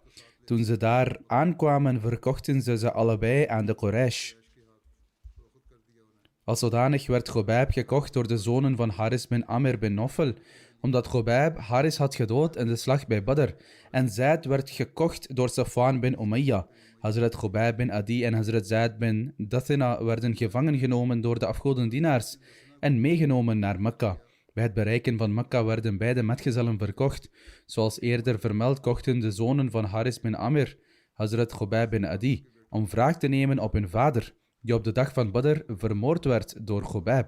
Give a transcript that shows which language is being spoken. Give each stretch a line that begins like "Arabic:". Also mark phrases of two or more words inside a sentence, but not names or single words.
Dutch: Toen ze daar aankwamen, verkochten ze allebei aan de Quraysh. Als zodanig werd Khubayb gekocht door de zonen van Haris bin Amr bin Nofel, omdat Khubayb Haris had gedood in de slag bij Badr, en Zaid werd gekocht door Safwan bin Umayya. Hazrat Khubayb bin Adi en Hazrat Zaid bin Dathina werden gevangen genomen door de afgodendienaars en meegenomen naar Mekka. Bij het bereiken van Mekka werden beide metgezellen verkocht. Zoals eerder vermeld kochten de zonen van Haris bin Amr Hazrat Khubayb bin Adi om wraak te nemen op hun vader, die op de dag van Badr vermoord werd door Khubayb.